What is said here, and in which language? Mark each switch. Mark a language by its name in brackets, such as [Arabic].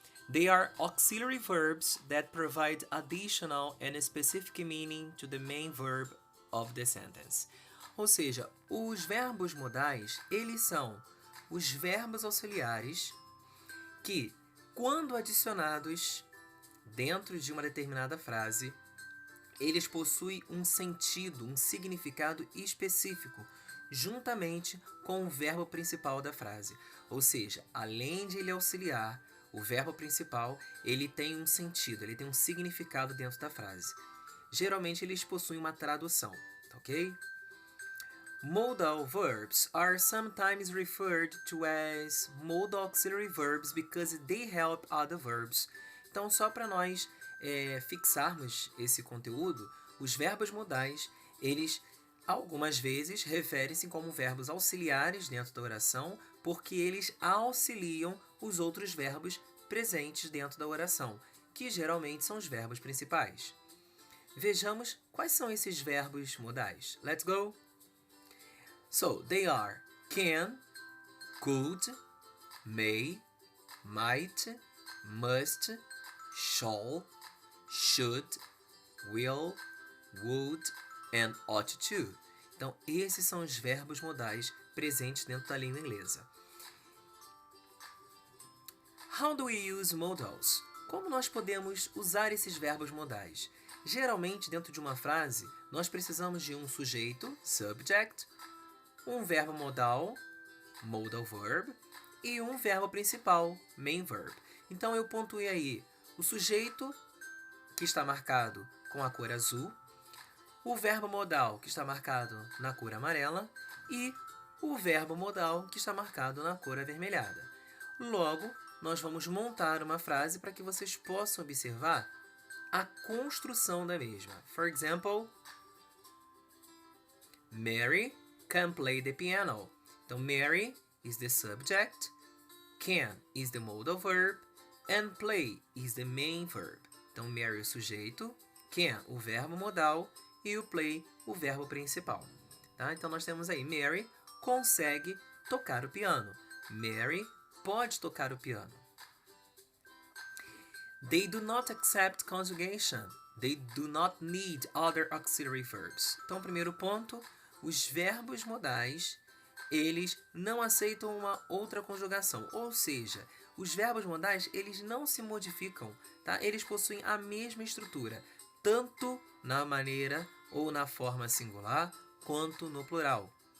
[English] They are auxiliary verbs that provide additional and specific meaning to the main verb of the sentence. [Portuguese] Ou seja, os verbos modais, eles são os verbos auxiliares que, quando adicionados dentro de uma determinada frase, eles possuem um sentido, um significado específico, juntamente com o verbo principal da frase. Ou seja, além de ele auxiliar, o verbo principal, ele tem um sentido, ele tem um significado dentro da frase. Geralmente, eles possuem uma tradução, ok? [English] Modal verbs are sometimes referred to as modal auxiliary verbs because they help other verbs. [Portuguese] Então, só para nós fixarmos esse conteúdo, os verbos modais, eles algumas vezes referem-se como verbos auxiliares dentro da oração, porque eles auxiliam os outros verbos presentes dentro da oração, que geralmente são os verbos principais. Vejamos quais são esses verbos modais. [English] Let's go! So, they are can, could, may, might, must, shall, should, will, would and ought to. [Portuguese] Então, esses são os verbos modais presentes dentro da língua inglesa. [English] How do we use modals? [Portuguese] Como nós podemos usar esses verbos modais? Geralmente, dentro de uma frase, nós precisamos de um sujeito, subject, um verbo modal, modal verb, e um verbo principal, main verb. Então, eu pontuei aí o sujeito, que está marcado com a cor azul, o verbo modal, que está marcado na cor amarela, e o verbo modal, que está marcado na cor avermelhada. Logo, nós vamos montar uma frase para que vocês possam observar a construção da mesma. [English] For example, Mary can play the piano. Então, Mary is the subject, can is the modal verb, and play is the main verb. [Portuguese] Então, Mary é o sujeito, can o verbo modal e o play o verbo principal. Tá? Então, nós temos aí, Mary consegue tocar o piano. Mary pode tocar o piano. [English] They do not accept conjugation. They do not need other auxiliary verbs. [Portuguese] Então, primeiro ponto, os verbos modais, eles não aceitam uma outra conjugação. Ou seja, os verbos modais, eles não se modificam, tá? Eles possuem a mesma estrutura, tanto na maneira ou na forma singular, quanto no plural.